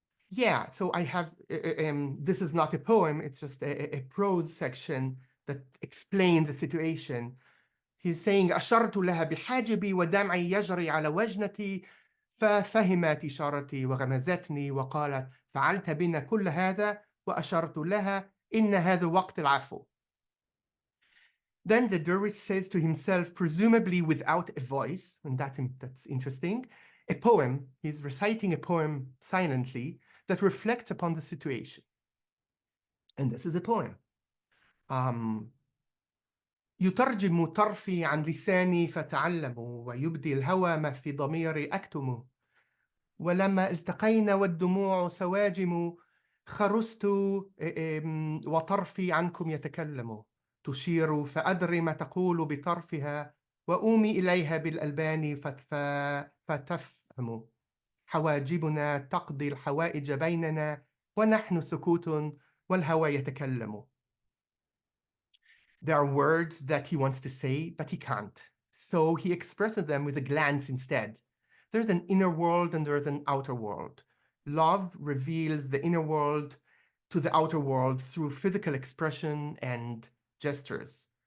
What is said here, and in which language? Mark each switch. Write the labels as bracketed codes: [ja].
[en] Yeah, so I have, this is not a poem, it's just a prose section that explains the situation. He's saying [ar] أشرت لها بحاجبي ودمعي يجري على وجنتي ففهمت إشارتي وغمزتني وقالت فعلت بنا كل هذا وأشرت لها إن هذا وقت العفو. [en] Then the dervish says to himself, presumably without a voice, and that's interesting, a poem. He's reciting a poem silently that reflects upon the situation. And this is a poem. [ar] يترجم طرفي عن لساني فتعلموا ويبدي الهوى ما في ضميري أكتم ولما التقينا والدموع سواجم خرست وطرفي عنكم يتكلم تشير فأدري ما تقول بطرفها وأومي إليها بالألبان فتفهم حواجبنا تقضي الحوائج بيننا ونحن سكوت والهوى يتكلم. [en] There are words that he wants to say, but he can't. So he expresses them with a glance instead. There's an inner world and there's an outer world. Love reveals the inner world to the outer world through physical expression and gestures.